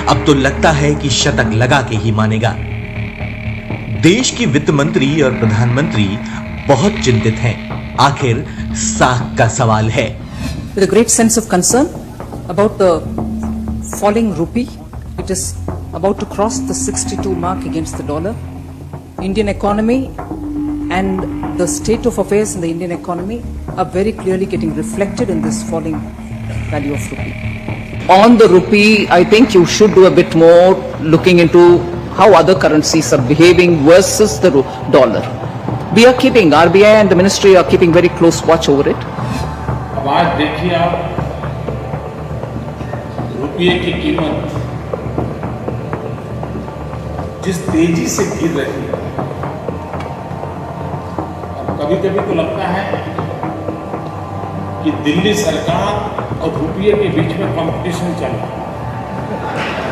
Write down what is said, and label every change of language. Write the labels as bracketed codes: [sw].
[hi] अब तो लगता है कि शतक लगा के ही मानेगा। देश की वित्त मंत्री और प्रधानमंत्री बहुत चिंतित हैं। आखिर साख का सवाल है। [en] With a great sense of concern about the falling rupee, it is about to cross the 62 mark against the dollar. Indian economy and the state of affairs in the Indian economy are very clearly getting reflected in this falling value of rupee. On the rupee, I think you should do a bit more looking into how other currencies are behaving versus the dollar. We are keeping, RBI and the ministry are keeping very close watch over it. [hi] अब आज देखिए आप रुपये की कीमत जिस तेजी से गिर रही है, और कभी कभी तो लगता है कि दिल्ली सरकार और रुपये के बीच में कंपटीशन चल रहा है।